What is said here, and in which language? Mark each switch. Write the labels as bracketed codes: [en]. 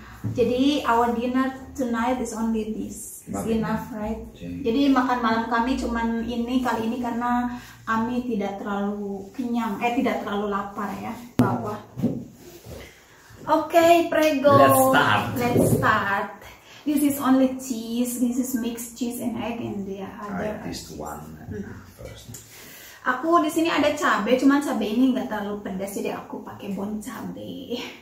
[id] Jadi [en] our dinner tonight is only this. It's enough, right? [id] Jadi makan malam kami cuman ini kali ini karena Ami tidak terlalu kenyang, tidak terlalu lapar ya. Bawah. Okay, prego. [en] Let's start. This is only cheese. This is mixed cheese and egg and the other. This one first. [id] Aku di sini ada cabai, cuman cabai ini nggak terlalu pedas, jadi aku pakai bon cabai.